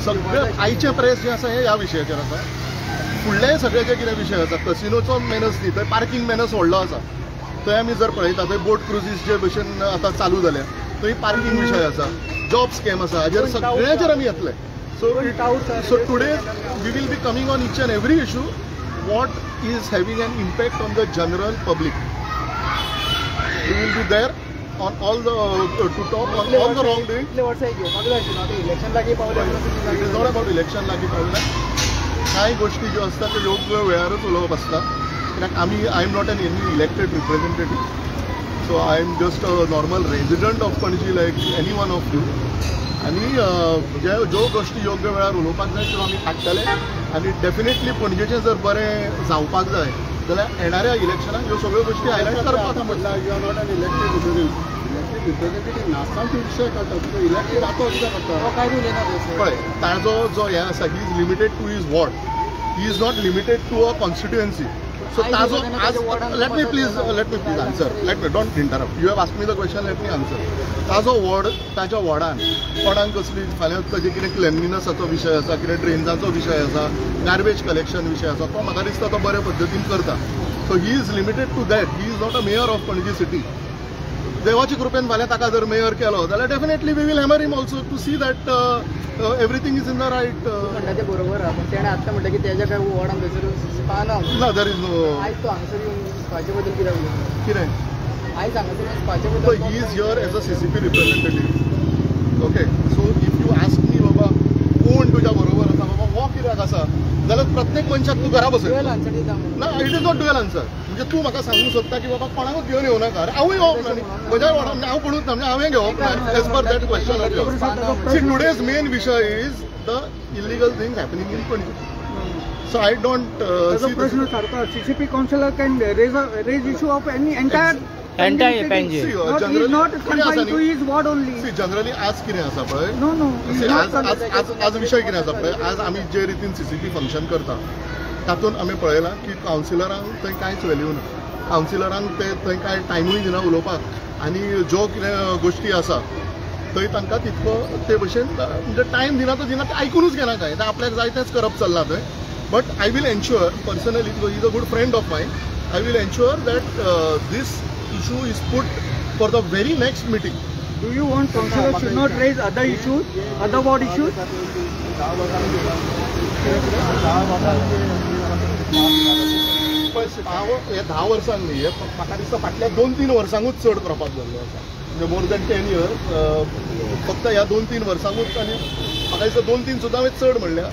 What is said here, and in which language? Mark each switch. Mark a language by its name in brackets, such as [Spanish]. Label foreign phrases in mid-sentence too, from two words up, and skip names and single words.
[Konkani] सगळे आयचे प्रेस जे आसा हे ह्या विशयाचेर आसा. फुडलेय सगळे जे कितें विशय आसा, कसिनोचो मेनस न्ही, थंय पार्किंग मेनस व्हडलो आसा. थंय आमी जर पळयता, थंय [English] बोट क्रुजीस [Konkani] जे भशेन आतां चालू जाल्या, थंय पार्किंग विशय आसा, [English] जॉब स्कॅम [Konkani] आसा, हाजेर सगळ्याचेर आमी येतले. [English] so today we will be coming on each and every issue what is having an impact on the general public. We will be there on all the to talk on all the wrongdoing. [Konkani] इलेक्शन लागीं पावले. [English] It is not about election [Konkani] लागीं पावले. कांय गोश्टी ज्यो आसता त्यो योग्य वेळारच उलोवप आसता. [English] कित्याक I am not an any elected representative so I am just a normal resident of Panaji like any one of you. [Konkani] आनी ज्यो गोश्टी योग्य वेळार उलोवपाक जाय त्यो आमी काडटले. आनी डेफिनेटली पणजेचें जर बरें जावपाक जाय जाल्यार येणाऱ्या इलेक्शनाक ह्यो सगळ्यो गोश्टी हायलायट करपाक म्हटल्यार [English] यू आर नॉट एन इलेक्टेड रिप्रेझेंटेटीव [Konkani] नासतना तूं विशय काडटा, तुका इलेक्टेड आतां कितें काडटा कांय उलयना. पळय, ताजो जो हें आसा, [English] he is limited to his ward he is not limited to a constituency. सो ताजो let me please answer. Don't interrupt. You have asked me the question, let me answer. [Konkani] ताजो वॉर्ड, ताच्या वॉर्डान कोणाक कसली फाल्यां ताजे कितें क्लेनलिनसाचो विशय आसा, कितें ड्रेन्साचो विशय आसा, [English] गार्बेज कलेक्शन [Konkani] विशय आसा, तो म्हाका दिसता तो बऱ्या पद्दतीन करता. [English] so he is limited to that. he is not a mayor of Panaji city. [Konkani] देवाची कृपेन फाल्यां ताका जर मेयर केलो जाल्यार [English] definitely we will hammer him also to see that everything is in the right. [Konkani] म्हणटा तें बरोबर आहा, पूण तेणें आतां म्हणटा की तेज्या काय वॉर्डान थंयसर स्पा ना. [English] ना, there is no. [Konkani] आयज तो हांगासर येवन स्पाचे बद्दल कितें उलयता? कितें आयज हांगासर येवन स्पाचे [English] So [Konkani] बद्दल [English] he is here as a CCP representative. Okay. So if you ask me, [Konkani] बाबा कोण तुझ्या बरोबर आसा, बाबा हो कित्याक आसा, जाल्यार प्रत्येक मनशाक तूं घरा बसय. आन्सर दिता म्हणून. [English] ना, it is not dual answer. [Konkani] म्हणजे तूं म्हाका सांगूंक सोदता की बाबा कोणाकूच घेवन येवं नाका. हांवूय येवप ना न्ही, म्हज्या वांगडा हांव कोणूच ना, म्हणजे हांवें घेवप ना [English] एज पर दॅट क्वेश्चन ऑफ योर्स. see today's main विशय is the illegal things happening in Panaji. So I don't see [Konkani] प्रश्न सारको. [English] CCP councillor can raise issue of any entire Panje. See, Not, he is not confined to his ward only. See, generally [Konkani] आज कितें आसा पळय, [English] No, no. he is not [Konkani] आज विशय कितें आसा पळय, आज आमी जे रितीन CCP फंक्शन करता तातूंत आमी पळयलां की कावन्सिलरांक थंय कांयच व्हॅल्यू ना. कावन्सिलरांक ते थंय कांय टायमूय दिना उलोवपाक, आनी ज्यो कितें गोश्टी आसा थंय तांकां तितको ते भशेन म्हणजे टायम दिना तो दिना, ते आयकुनूच घेना कांय. आपल्याक जाय तेंच करप चल्लां थंय. [English] but I will ensure personally he is a good friend of mine I will ensure that this issue is put for the very next meeting. Do you want councillors should not raise other issues, other ward issues? [Konkani] हे 10 वर्सांक न्ही, हे म्हाका दिसता फाटल्या 2-3 वर्सांकूच चड क्रॉपाक जाल्लो आसा. [English] म्हणजे more than 10 years. [Konkani] फक्त ह्या 2-3 वर्सांकूच, आनी म्हाका दिसता 2-3 सुद्दां हांवें चड म्हणल्या.